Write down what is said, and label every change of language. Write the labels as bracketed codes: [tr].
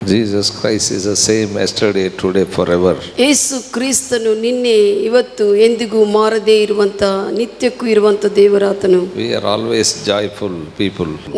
[en] Jesus Christ is the same yesterday, today, forever. [kn] ಯೇಸು ಕ್ರಿಸ್ತನು ನಿನ್ನೆ ಇವತ್ತು ಎಂದಿಗೂ ಮಾರದೇ ಇರುವಂತ ನಿತ್ಯಕ್ಕೂ ಇರುವಂತ ದೇವರಾತನು. [en] We are always joyful people.